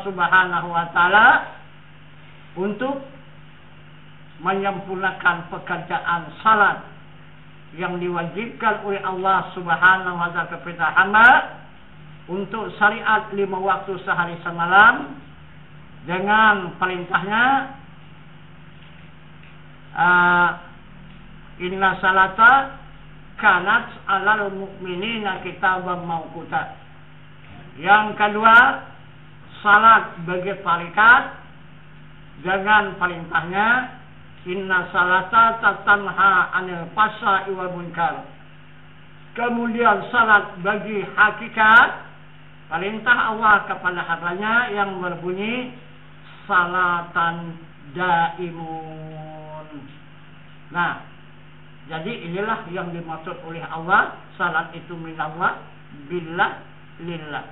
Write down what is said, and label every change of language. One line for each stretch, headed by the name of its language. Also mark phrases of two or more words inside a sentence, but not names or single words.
Arabic: سبحانه وتعالى
Indonesian: untuk menyempurnakan pekerjaan salat yang diwajibkan oleh Allah
Arabic: سبحانه وتعالى
Indonesian: kepada hamba untuk syariat 5 waktu sehari semalam dengan perintahnya
Arabic: إن الصلاة كانت على المؤمنين كتابا موقوتا.
Indonesian: Yang kedua, salat bagi tarikat dengan perintahnya
Arabic: إن الصلاة تنهى عن الفحشاء والمنكر.
Indonesian: Kemudian salat bagi hakikat, perintah Allah kepada hambanya yang berbunyi
Arabic: صلاة دائم.
Indonesian: Jadi inilah yang dimaksud oleh Allah, salat itu
Arabic: من الله، بالله، لله.